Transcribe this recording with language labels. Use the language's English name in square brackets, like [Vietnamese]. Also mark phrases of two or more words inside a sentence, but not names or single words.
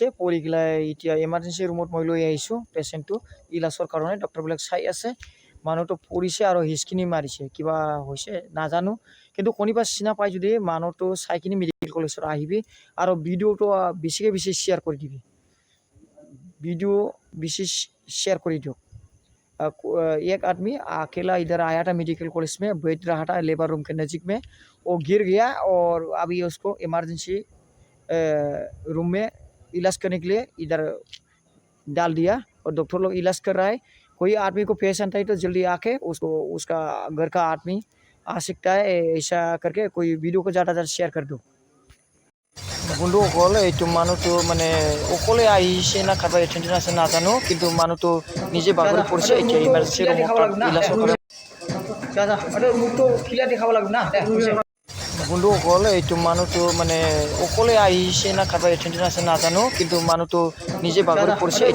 [Assamese] পৰি গেলাই এতিয়া [English] emergency room [Assamese] মই লৈ আহিছোঁ পেচেণ্টটো ইলাজৰ কাৰণে। ডক্টৰবিলাক চাই আছে। মানুহটো পৰিছে আৰু হিচকিনি মাৰিছে, কিবা হৈছে নাজানো, কিন্তু কোনোবা চিনা পাই যদি মানুহটো চাই কিনি [English] medical college [Assamese] আহিবি আৰু ভিডিঅ'টো বেছিকৈ বেছি শ্বেয়াৰ কৰি দিবি। ভিডিঅ' বেছি [Hindi] शेयर कर दो। एक आदमी अकेला इधर आया था [English] medical college [Hindi] में, बैठ रहा था [English] labor room [Hindi] के नज़दीक में। वो गिर गया और अभी उसको [English] emergency room [Hindi] में इलाज करने के लिए इधर डाल दिया और डॉक्टर लोग इलाज कर रहा है। कोई आदमी को पेशेंट है तो जल्दी आके उसको उसका घर का आदमी आ सकता है, ऐसा करके कोई वीडियो को ज़्यादा शेयर कर दो। [Assamese] বন্ধুসকল এইটো মানুহটো মানে অকলে আহিছে না কাৰোবাৰ এটেনশ্যন আছে নাজানো, কিন্তু মানুহটো নিজে বাগৰি পৰিছে। এতিয়া [English] emergency room [Assamese] ইলাজ কৰে। বন্ধুসকল এইটো মানুহটো মানে অকলে আহিছে না কাৰোবাৰ এটেনশ্যন আছে নাজানো, কিন্তু মানুহটো নিজে বাগৰি পৰিছে।